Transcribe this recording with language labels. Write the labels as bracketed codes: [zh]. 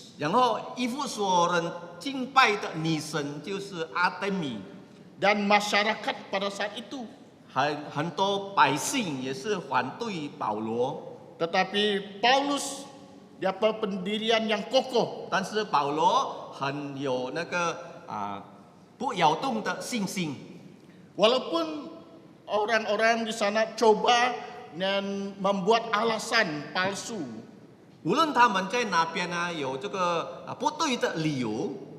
[zh] 然后以弗所人敬拜的女神就是阿德米， [id] Dan masyarakat pada saat itu. [zh] 很多百姓也是反对保罗， [id] Tetapi Paulus dia pendirian yang kokoh. [zh] 但是保罗很有那个不摇动的信心。 [id] Walaupun orang-orang di sana coba dan membuat alasan palsu. [zh] 无论他们在哪边有这个不对的理由，